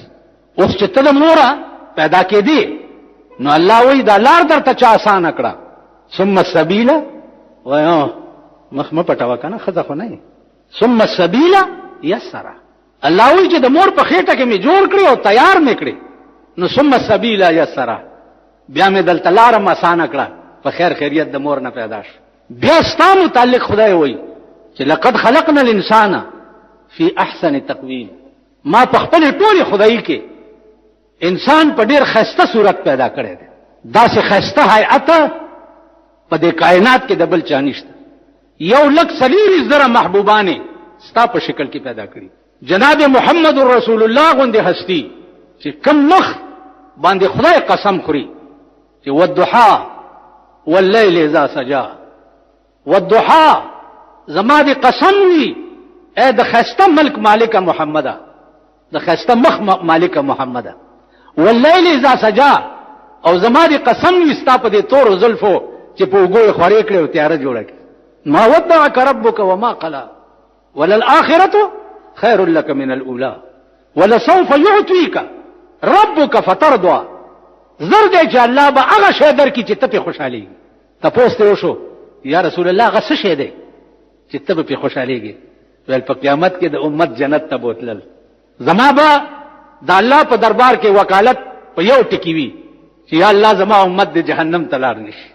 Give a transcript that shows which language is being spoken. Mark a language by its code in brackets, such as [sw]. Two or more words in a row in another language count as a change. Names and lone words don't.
[ps] اوس چې ته د موره پیدا کېدې نو الله وایي دا لار درته چا اسانه کړه، [ar] ثم السبیل [ps] وایو مخ مه پټوه که نه، ښځه خو نه یې، [ar] ثم السبیل یسره. [ps] الله وایي چې د مور په خېټه کې مې جوړ کړي او تیار مې کړي، نو [ar] ثم السبیل یسره، [ps] بیا مې دلته لاره م اسانه کړه، په خیر خیریت د مور نه پیدا شو. بیا ستا متعلق خدای وایي چې [ar] لقد خلقنا الانسان فی احسن تقویم، [ps] ما په خپل ټولې خدایي کې انسان په ډېر ښایسته صورت پیدا کړی دی. داسې ښایسته هیئت په دې کائنات کې د بل چا نشته. 1,40,000 محبوبانې ستا په شکل کې پیدا کړي. جناب محمد رسول الله غوندې هستی چې کم مخ باندې خدای قسم خوري چې [ar] والضحى واللیل اذا سجا، [ps] والضحى زما دې قسم وي اے د ښایسته ملک مالکه محمده، د ښایسته مخ مالکه محمده، [ar] واللیل اذا سجا، [ps] او زما دې قسم وي ستا په دې تورو زلفو چې په اوږو یې خورې کړې او تیاره جوړه کړې. [ar] ما ودعك ربك وما قلى وللآخرة خير لك من الأولى ولسوف يعطيك ربك فترضى. [ps] زر دی چې الله به هغه شی درکړي چې ته پې خوشحالېږي. تپوس ترې وشو [ar] یا رسول الله [ps] هغه څه شی دی چې ته به پې خوشحالېږي؟ ویل په قیامت کې د امت جنت ته بوتلل. زما به د الله په دربار کې وکالت په یو ټکي وي چې [ar] یا الله [ps] زما امت د جهنم ته لاړ نشي.